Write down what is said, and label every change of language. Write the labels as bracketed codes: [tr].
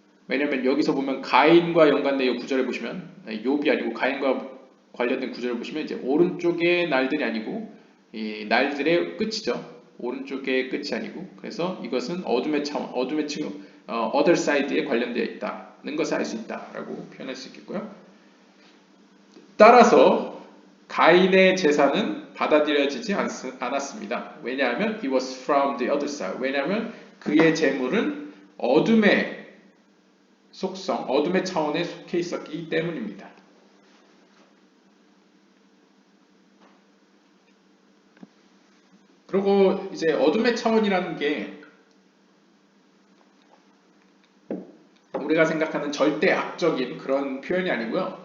[ko] 왜냐하면 여기서 보면 가인과 연관된 이 구절을 보시면 욥이 아니고 가인과 관련된 구절을 보시면 이제 오른쪽의 날들이 아니고 이 날들의 끝이죠. 오른쪽의 끝이 아니고, 그래서 이것은 어둠의 차원, 어둠의 층, other side에 관련되어 있다는 것을 알 수 있다라고 표현할 수 있겠고요. 따라서 가인의 제사는 받아들여지지 않았습니다. 왜냐하면 [en] he was from the other side. [ko] 왜냐하면 그의 제물은 어둠의 속성, 어둠의 차원에 속해 있었기 때문입니다. 그리고 이제 어둠의 차원이라는 게 우리가 생각하는 절대 악적인 그런 표현이 아니고요.